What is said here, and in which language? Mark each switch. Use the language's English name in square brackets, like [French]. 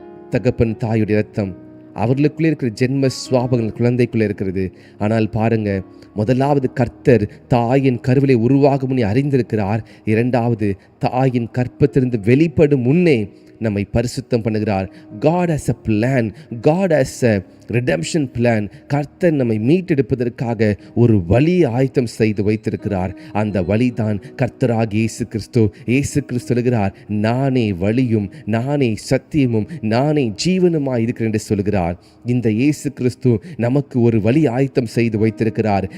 [Tamil] தகப்பன் தாயுடைய இரத்தம். அவர்களுக்குள்ளே இருக்கிற ஜென்ம சுவாபங்கள் குழந்தைக்குள்ளே இருக்கிறது. ஆனால் பாருங்க, முதலாவது கர்த்தர் தாயின் கருவிலே உருவாகும் முன்னே அறிந்திருக்கிறார். இரண்டாவது, தாயின் கற்பத்திலிருந்து வெளிப்படும் முன்னே நம்மை பரிசுத்தம் பண்ணுகிறார். [English] God has a plan. God has a redemption plan. [Tamil] கர்த்தர் நம்மை மீட்டெடுப்பதற்காக ஒரு வழி ஆயத்தம் செய்து வைத்திருக்கிறார். அந்த வழிதான் கர்த்தராகிய இயேசு கிறிஸ்து. இயேசு கிறிஸ்து சொல்கிறார், நானே வழியும் நானே சத்தியமும் நானே ஜீவனுமாய் இருக்கிறேன் என்று சொல்கிறார். இந்த இயேசு கிறிஸ்து நமக்கு ஒரு வழி ஆயத்தம் செய்து வைத்திருக்கிறார்.